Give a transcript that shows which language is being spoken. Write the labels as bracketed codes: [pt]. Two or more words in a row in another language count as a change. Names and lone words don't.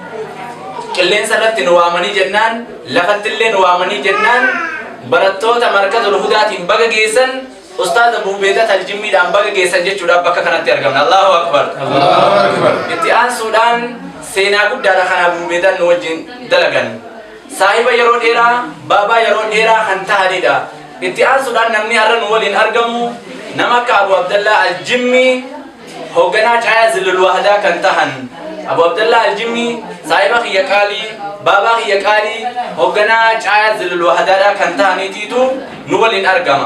[om] qilleensa irratti nu waamanii jennaan lafatti illee nu waamanii jennaan barattoota markazul hudaatiin baga geessan Ustaaz Abu Ubaidata al-Jimmiidhaan baga geessan jechuudhaaf bakka kanatti argamna. [ar] الله أكبر، الله أكبر. [om] Itti aansuudhaan seenaa guddaadha kan Abu Ubaidaan nu wajjin dalagan saahiba yeroo dheeraa baabaa yeroo dheeraa kan tahanidha. Itti aansuudhaan namni har'a nu waliin argamu nama akka Abu Abdallah al-Jimmi hoogganaa caayaa Zillul Wahdaa kan tahan Abu Abdallah al-Jimmi saahiba kiyya qaalii baabaa kiyya qaalii hoogganaa caayaa Zillul Wahdaadhaa kan tahaniitiitu nu waliin argama.